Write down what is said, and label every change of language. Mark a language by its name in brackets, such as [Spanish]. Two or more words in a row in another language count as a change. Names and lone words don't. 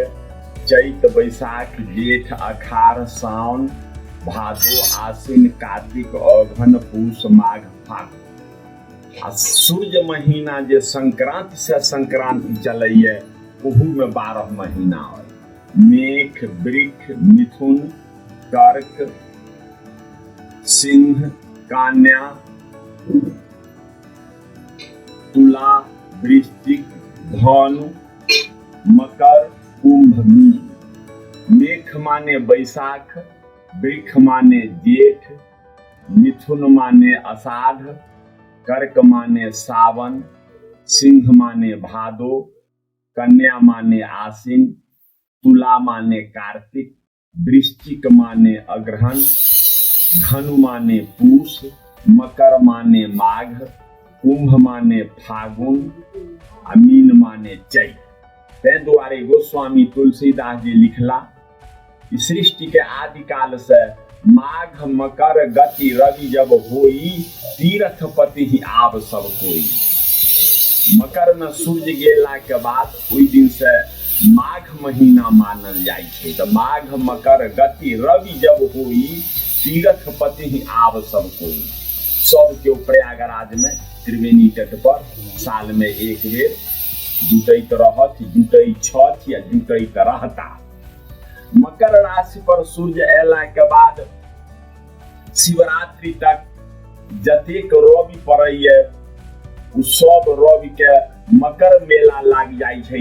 [Maithili] चैत, बैसाख, जेठ, अखाढ़, सावन, भादो, आश्विन, कार्तिक, अगहन, पूष, माघ, फागुन। आ सूर्य महीना जे संक्रांति से संक्रांति चलैए ओहू में 12 महीना है। मेघ, वृष, मिथुन, कर्क, सिंह, कन्या, तुला, वृश्चिक, धनु, मकर, कुंभ, मीन। मेघ माने बैसाख, वृष माने जेठ, मिथुन माने आषाढ़, कर्क माने सावन, सिंह माने भादो, कन्या माने आश्विन, तुला माने कार्तिक, वृश्चिक माने अग्रहण, धनु माने पूष, मकर माने माघ, कुंभ माने फागुन आ मीन माने चैत। तै दुआरे गोस्वामी तुलसीदास जी लिखला, सृष्टि के आदि काल से [Awadhi] माघ मकर गति रवि जब होई, तीर्थपति ही आब सब कोई। [Maithili] मकर में सूर्य गेला के बाद ओई दिन से माघ महीना मानल जाइ छै। [Awadhi] तो माघ मकर गति रवि जब होई, तीर्थपति ही आब सब कोई। [Maithili] सब के प्रयागराज में त्रिवेणी तट पर साल में एक बेर जुटैत रहत, जुटै छथि या जुटैत रहता। मकर राशि पर सूर्य अयला के बाद शिवरात्रि तक जतेक रवि पड़ैए उ सब रवि के मकर मेला लाग जाइ छै।